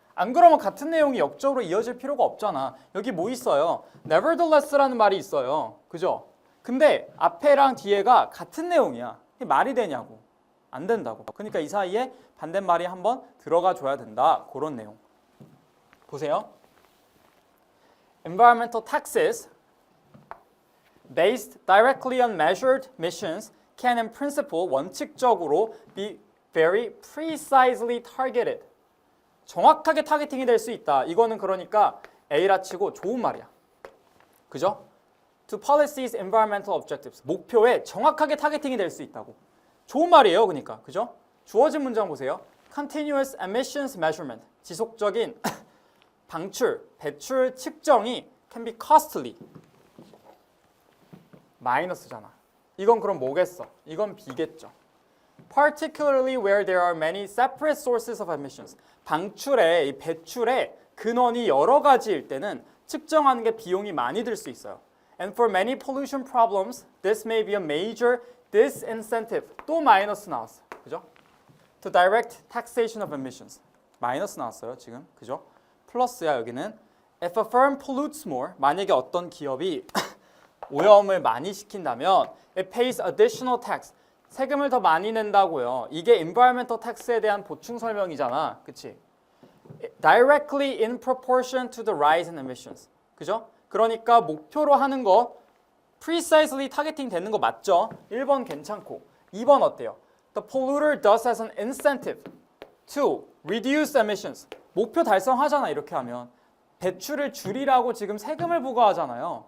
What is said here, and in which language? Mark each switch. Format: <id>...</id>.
<ko>안 그러면 같은 내용이 역접으로 이어질 필요가 없잖아. 여기 뭐 있어요? nevertheless라는 말이 있어요. 그죠? 근데 앞에랑 뒤에가 같은 내용이야. 이게 말이 되냐고. 안 된다고. 그러니까 이 사이에 반대말이 한번 들어가 줘야 된다. 그런 내용. 보세요.</ko> <en>Environmental taxes based directly on measured missions can in principle</en> <ko>원칙적으로</ko> <en>be very precisely targeted.</en> <ko>정확하게 타겟팅이 될 수 있다. 이거는 그러니까 A라 치고 좋은 말이야.</ko> <en>그죠? To policies environmental objectives.</en> <ko>목표에 정확하게 타겟팅이 될 수 있다고. 좋은 말이에요. 그러니까. 그죠? 주어진 문장 보세요.</ko> <en>Continuous emissions measurement.</en> <ko>지속적인 방출, 배출 측정이</ko> <en>can be costly.</en> <ko>마이너스잖아. 이건 그럼 뭐겠어? 이건 B겠죠.</ko> <en>Particularly where there are many separate sources of emissions.</en> <ko>방출에, 이 배출에 근원이 여러 가지일 때는 측정하는 게 비용이 많이 들 수 있어요.</ko> <en>And for many pollution problems, this may be a major</en> <ko>disincentive 또 마이너스 나왔어. 그죠?</ko> <en>To direct taxation of emissions.</en> <ko>마이너스 나왔어요, 지금. 그죠? 플러스야, 여기는.</ko> <en>If a firm pollutes more,</en> <ko>만약에 어떤 기업이 오염을 많이 시킨다면</ko> <en>it pays additional tax.</en> <ko>세금을 더 많이 낸다고요. 이게 environmental tax에 대한 보충 설명이잖아. 그치?</ko> <en>Directly in proportion to the rise in emissions.</en> <ko>그죠? 그러니까 목표로 하는 거 precisely 타겟팅 되는 거 맞죠? 1번 괜찮고 2번 어때요?</ko> <en>The polluter does as an incentive to reduce emissions.</en> <ko>목표 달성하잖아, 이렇게 하면. 배출을 줄이라고 지금 세금을 부과하잖아요.</ko>